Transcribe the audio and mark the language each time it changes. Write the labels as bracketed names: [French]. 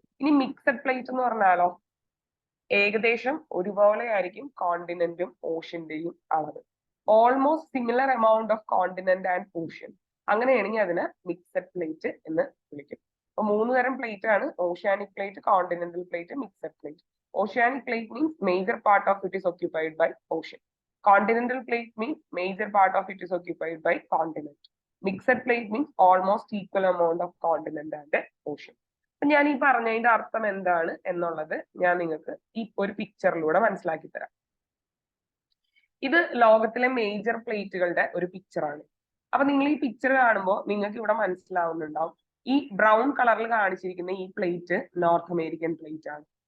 [Malayalam] ഇനി mixed plate എന്ന് പറഞ്ഞാലോ, ഏകദേശം ഒരുപോലെ ആയിരിക്കും കോണ്ടിനെന്റും ഓഷ്യന്റെയും അളവ്. [English] Almost similar amount of continent and ocean. [Malayalam] അങ്ങനെയാണെങ്കിൽ അതിനെ മിക്സഡ് പ്ലേറ്റ് എന്ന് വിളിക്കും. അപ്പൊ മൂന്ന് തരം പ്ലേറ്റ് ആണ്: oceanic plate, continental plate, mixed plate. [English] Oceanic plate means major part of it is occupied by ocean. Continental plate means major part of it is occupied by continent. Mixed plate means almost equal amount of continent and ocean. [Malayalam] ഞാൻ ഈ പറഞ്ഞതിന്റെ അർത്ഥം എന്താണ് എന്നുള്ളത് ഞാൻ നിങ്ങൾക്ക് ഈ ഒരു പിക്ചറിലൂടെ മനസ്സിലാക്കി തരാം. ഇത് ലോകത്തിലെ മേജർ പ്ലേറ്റുകളുടെ ഒരു പിക്ചറാണ്. അപ്പൊ നിങ്ങൾ ഈ പിക്ചർ കാണുമ്പോൾ നിങ്ങൾക്ക് ഇവിടെ മനസ്സിലാവുന്നുണ്ടാവും, ഈ ബ്രൗൺ കളറിൽ കാണിച്ചിരിക്കുന്ന ഈ പ്ലേറ്റ് നോർത്ത് അമേരിക്കൻ പ്ലേറ്റ് ആണ്.